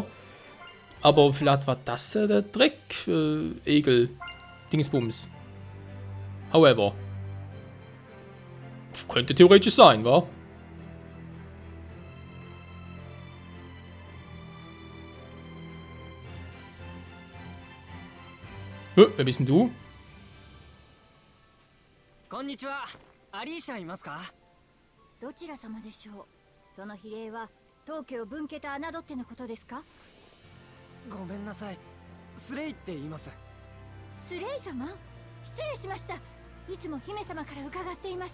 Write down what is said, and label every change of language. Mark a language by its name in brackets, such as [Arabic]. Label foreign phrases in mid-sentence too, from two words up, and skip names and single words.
[German] Aber vielleicht war das der Dreck-Egel-Dingsbums. However. Könnte theoretisch sein, wa? Wer bist denn du? [Japanese] こんにちは。アリーシャいますか。どちら様でしょう。その比例は当家を分家と侮ってのことですか。ごめんなさい。スレイって言います。スレイ様、失礼しました。いつも姫様から伺っています。